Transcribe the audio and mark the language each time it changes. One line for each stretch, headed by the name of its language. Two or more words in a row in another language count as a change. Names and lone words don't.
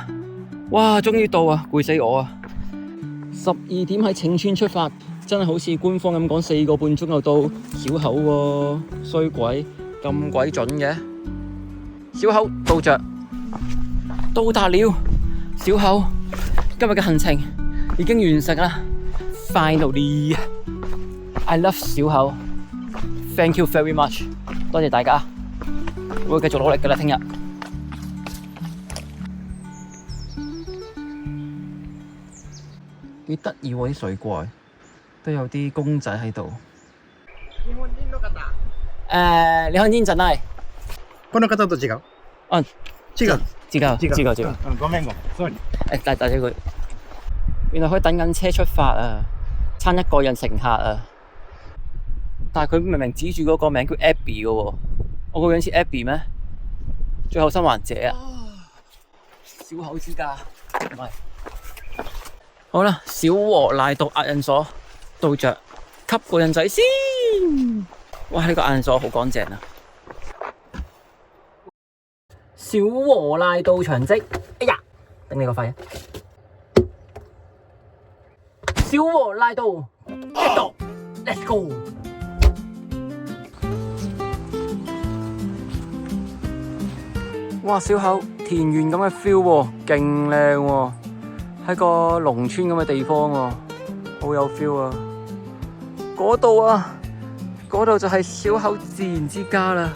Cantonese: 哇，終於到啊，攰死我啊！12點喺拯村出發，真係好似官方咁講4個半鐘就到小口喎，衰鬼咁鬼準嘅。小口到着，到達了小口，今日嘅行程已經完成啦。
English: Finally， I love 小口 ，Thank you very much，
Cantonese: 多謝大家，我會繼續努力㗎啦，聽日。幾得意喎啲水怪，都有啲公仔喺度。
Japanese: 日本人の方？日本人じゃない。この方と違う？啊，違う。ごめん ，sorry。
Cantonese: 大隻佢，原來佢等緊車出發啊，差1個人乘客啊。但係佢明明指住嗰個名叫 Abby 嘅喎，我個樣似 Abby 咩？最後生還者啊！小口之家，唔係。好啦，小和瀨道壓印所到着，吸個印仔先。哇！呢個壓印所好乾淨啊！小和瀨道長跡，哎呀，頂你個肺啊！
English: 小和瀨道 ，get go，let's go！
Cantonese: 哇，小口田園咁嘅 feel 喎，勁靚喎，喺個農村咁嘅地方喎，好有 feel 啊！嗰度啊，嗰度就係小口自然之家啦。